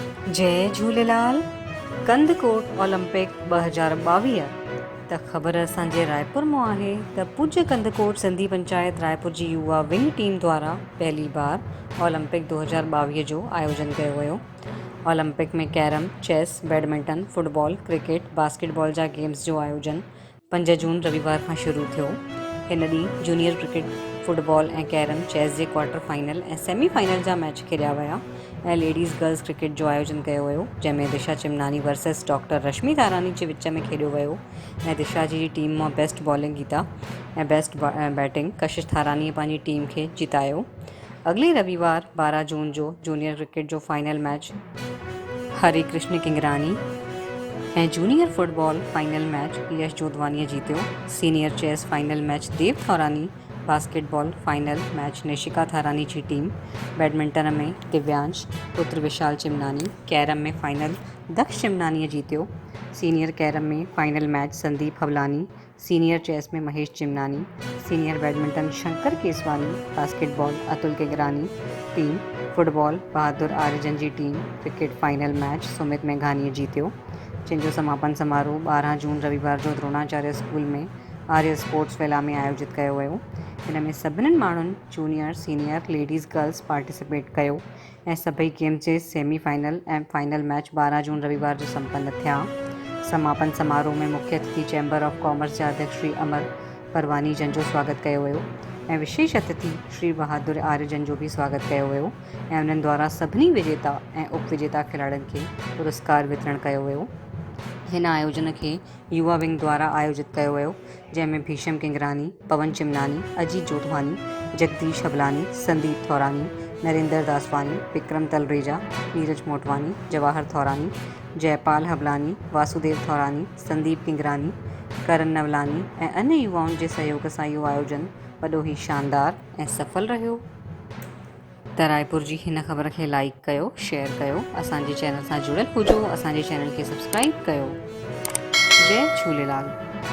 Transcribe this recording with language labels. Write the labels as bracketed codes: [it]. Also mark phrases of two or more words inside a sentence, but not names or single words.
[sd] जय झूलेलाल। कंदकोट ओलंपिक 2022 त ख़बर असांजे रायपुर में आहे त पूज्य कंदकोट सिंधी पंचायत रायपुर जी युवा [en] wing team [sd] द्वारा पहली बार ओलंपिक 2022 जो आयोजन किया वियो। ओलंपिक में कैरम, चेस, बैडमिंटन, फुटबॉल, क्रिकेट, बास्केटबॉल जा गेम्स जो आयोजन 5 जून रविवार खां शुरू थियो। हिन ॾींहुं जूनियर क्रिकेट, फुटबॉल ऐं कैरम, चेस जे [en] quarter final [sd] ऐं सेमीफाइनल जा मैच खेलिया विया ऐं [en] ladies girls cricket [sd] जो आयोजन कयो वियो, जंहिंमें दिशा चिमनानी वर्सेस डॉक्टर रश्मि तारानी जे विच में खेॾियो वियो ऐं दिशा जी टीम मां [en] best bowling [sd] गीता ऐं [en] best batting [sd] कशिश थारानीअ पंहिंजी टीम खे जितायो। अॻिले रविवार 12 जून जो [en] junior cricket [sd] जो [en] final match [sd] हरे कृष्ण किंगरानी ऐं [en] junior football final match [sd] यश जोधवानीअ जीतियो। [en] senior chess final match [sd] देव थौरानी, [en] basketball final match [sd] निशिका थारानी जी टीम, बैडमिंटन में दिव्यांश पुत्र विशाल चिमनानी, कैरम में फाइनल दक्ष चिमनानीअ जीतियो। [en] senior carrom [sd] में [en] final match [sd] संदीप हवलानी, [en] senior chess [sd] में महेश चिमनानी, [en] senior badminton [sd] शंकर केसवानी, बास्केटबॉल अतुल किंगरानी टीम, फुटबॉल बहादुर आर्यजन जी टीम, [en] cricket final match [sd] सुमित मेघानीअ जीतियो। जंहिंजो समापन समारोह 12 जून रविवार जो द्रोणाचार्य स्कूल में आर्य स्पोर्ट्स वेला में आयोजित कयो वियो। हिन में सभिनीनि माण्हुनि जूनियर, सीनियर, [en] ladies girls participate [sd] कयो ऐं सभई गेम जे सेमीफाइनल ऐं [en] final match [sd] 12 जून रविवार जो संपन्न थिया। समापन समारोह में मुख्य अतिथि चैम्बर ऑफ कॉमर्स जा अध्यक्ष श्री अमर परवानी जन जो स्वागत कयो वियो ऐं विशेष अतिथि श्री बहादुर आर्यजन जो भी स्वागत कयो वियो ऐं उन्हनि द्वारा सभिनी विजेता ऐं उपविजेता खिलाड़ियुनि खे पुरस्कार वितरण कयो वियो। हिन आयोजन खे युवा विंग द्वारा आयोजित कयो वियो, जंहिंमें भीषम किंगरानी, पवन चिमनानी, अजीत जोधवानी, जगदीश हबलानी, संदीप थौरानी, नरेंद्र दासवानी, विक्रम तलरेजा, नीरज मोटवानी, जवाहर थौरानी, जयपाल हबलानी, वासुदेव थौरानी, संदीप किंगरानी, करण नवलानी ऐं अन्य युवाउनि जे सहयोग सां इहो आयोजन वॾो ई शानदार ऐं सफल रहियो। त रायपुर जी हिन ख़बर खे लाइक कयो, शेयर कयो, असांजे चैनल सां जुड़ियल हुजो, असांजे चैनल खे सब्सक्राइब कयो। जय झूलेलाल।